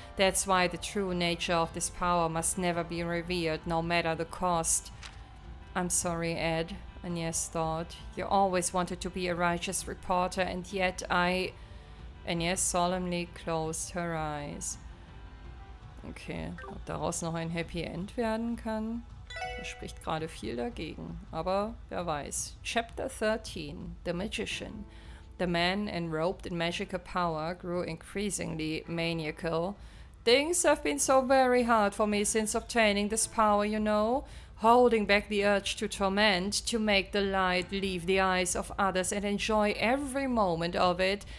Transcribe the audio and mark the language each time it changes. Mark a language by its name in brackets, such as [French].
[English] That's why the true nature of this power must never be revealed, no matter the cost. I'm sorry, Ed, Agnès thought. You always wanted to be a righteous reporter, and yet Agnès solemnly closed her eyes. [German] Okay, ob daraus noch ein Happy End werden kann? Da spricht gerade viel dagegen, aber wer weiß. [English] Chapter 13, The Magician. The man enrobed in magical power grew increasingly maniacal. Things have been so very hard for me since obtaining this power, you know. Holding back the urge to torment, to make the light leave the eyes of others and enjoy every moment of it.